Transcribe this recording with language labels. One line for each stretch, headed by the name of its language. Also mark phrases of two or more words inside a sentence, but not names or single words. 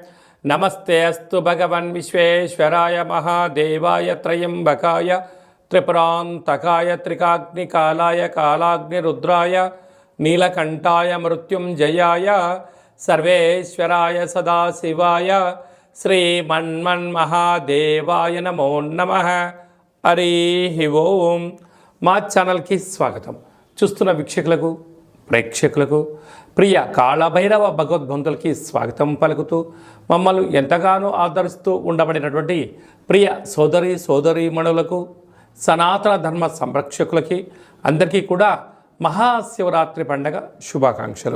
Sanskrit: नमस्ते अस्तु भगवन् विश्वेश्वराय महादेवाय त्र्यम्बकाय त्रिपुरान्तकाय त्रिकाग्नि कालाय कालाग्नि रुद्राय नीलकण्ठाय मृत्युं जयाय सर्वेश्वराय सदाशिवाय श्री मन्मन् महादेवाय नमो नमः. हरिः ॐ.
Telugu: మా ఛానల్కి స్వాగతం. చూస్తున్న వీక్షకులకు ప్రేక్షకులకు ప్రియ కాళభైరవ భగవద్బంధులకి స్వాగతం పలుకుతూ మమ్మల్ని ఎంతగానో ఆదరిస్తూ ఉండబడినటువంటి ప్రియ సోదరీమణులకు సనాతన ధర్మ సంరక్షకులకి అందరికీ కూడా మహాశివరాత్రి పండగ శుభాకాంక్షలు.